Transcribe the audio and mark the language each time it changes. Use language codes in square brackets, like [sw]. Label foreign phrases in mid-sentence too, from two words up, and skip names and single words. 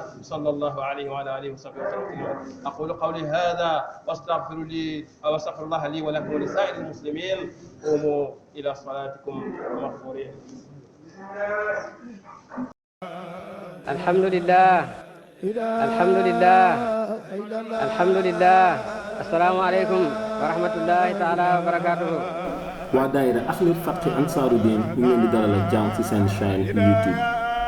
[ar] صلى الله عليه وعلى آله وصحبه وسلم. أقول قولي هذا واستغفر الله لي ولكم ولسائر المسلمين. قوموا إلى صلاتكم مغفورين. الحمد لله الحمد لله الحمد لله. السلام عليكم ورحمة الله تعالى وبركاته. [wo] waa daayira Ahlul Fathi Ansaaru Din ñu ngi leen di dalal ak jàmm ci seen chaîne YouTube.